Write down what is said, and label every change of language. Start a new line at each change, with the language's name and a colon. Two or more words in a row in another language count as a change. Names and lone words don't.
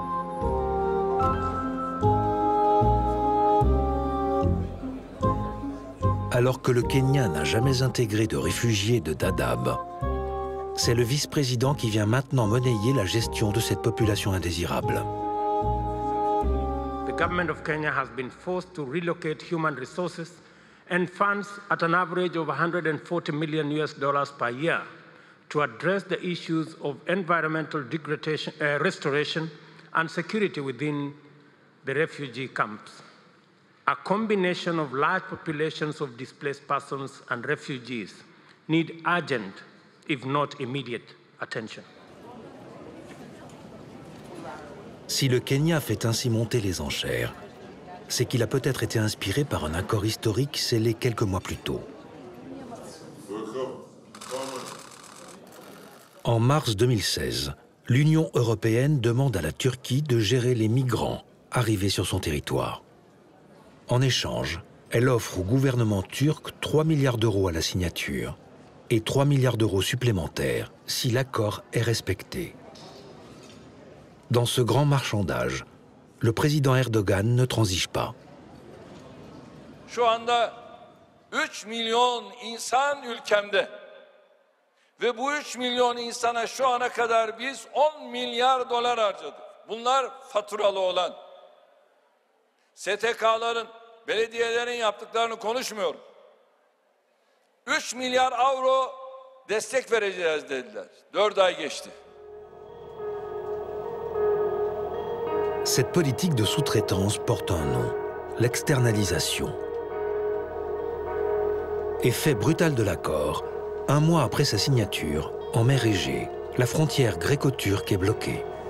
French: Alors que le Kenya n'a jamais intégré de réfugiés de Dadaab, c'est le vice-président qui vient maintenant monnayer la gestion de cette population indésirable.
English: The government of Kenya has been forced to relocate human resources and funds at an average of $140 million per year to address the issues of environmental degradation, restoration and security within the refugee camps. A combination of large populations of displaced persons and refugees need urgent, if not immediate, attention.
French: Si le Kenya fait ainsi monter les enchères, c'est qu'il a peut-être été inspiré par un accord historique scellé quelques mois plus tôt. En mars 2016, l'Union européenne demande à la Turquie de gérer les migrants arrivés sur son territoire. En échange, elle offre au gouvernement turc 3 milliards d'euros à la signature et 3 milliards d'euros supplémentaires si l'accord est respecté. Dans ce grand marchandage, le président Erdogan ne transige pas.
Turkish: Şu anda 3 milyon insan ülkemde ve bu 3 milyon insana şu ana kadar biz 10 milyar dolar harcadık. Bunlar faturalı olan. STK'ların, belediyelerin yaptıklarını konuşmuyorum. 3 milyar avro destek vereceğiz dediler. 4 ay geçti.
French: Cette politique de sous-traitance porte un nom, l'externalisation. Effet brutal de l'accord, un mois après sa signature, en mer Égée, la frontière gréco-turque est bloquée.